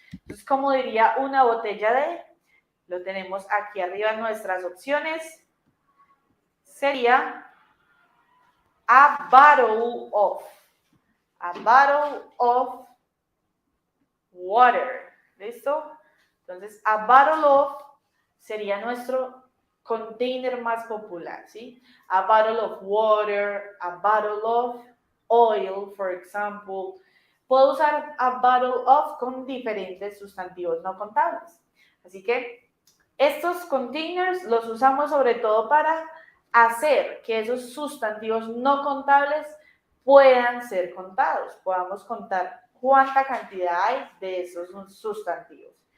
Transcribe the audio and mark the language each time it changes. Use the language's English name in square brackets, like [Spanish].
[Spanish] Entonces, como diría una botella de, lo tenemos aquí arriba en nuestras opciones, sería a bottle of. [English] A bottle of water. [Spanish] ¿Listo? Entonces, a bottle of sería nuestro container más popular, ¿sí? [English] A bottle of water, a bottle of oil, for example. [Spanish] Puedo usar a bottle of con diferentes sustantivos no contables. Así que estos containers los usamos sobre todo para hacer que esos sustantivos no contables puedan ser contados, podamos contar cuánta cantidad hay de esos sustantivos.